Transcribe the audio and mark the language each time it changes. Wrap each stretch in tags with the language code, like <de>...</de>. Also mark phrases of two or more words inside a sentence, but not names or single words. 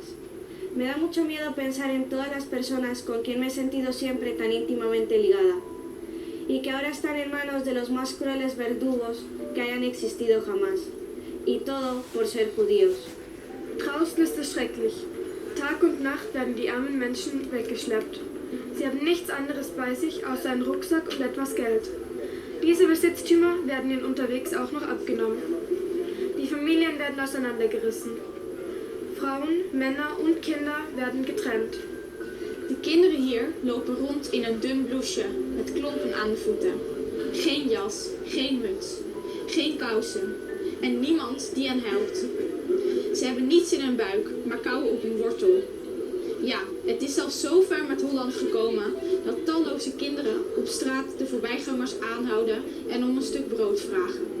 <es>Me da mucho miedo pensar en todas las personas con quien me he sentido siempre tan íntimamente ligada, y que ahora están en manos de los más crueles verdugos que hayan existido jamás, y todo por ser judíos.</es> <de>Draußen ist es schrecklich. Tag und Nacht werden die armen Menschen weggeschleppt. Sie haben nichts anderes bei sich außer einen Rucksack und etwas Geld. Diese Besitztümer werden ihnen unterwegs auch noch abgenommen. Die Familien werden auseinandergerissen. Frauen, Männer und Kinder werden getrennt.</de> <nl>De kinderen hier lopen rond in een dun blouseje met klompen aan de voeten. Geen jas, geen muts, geen kousen en niemand die hen helpt. Ze hebben niets in hun buik, maar kauwen op hun wortel. Ja, het is zelfs zo ver met Holland gekomen dat talloze kinderen op straat de voorbijgangers aanhouden en om een stuk brood vragen.</nl>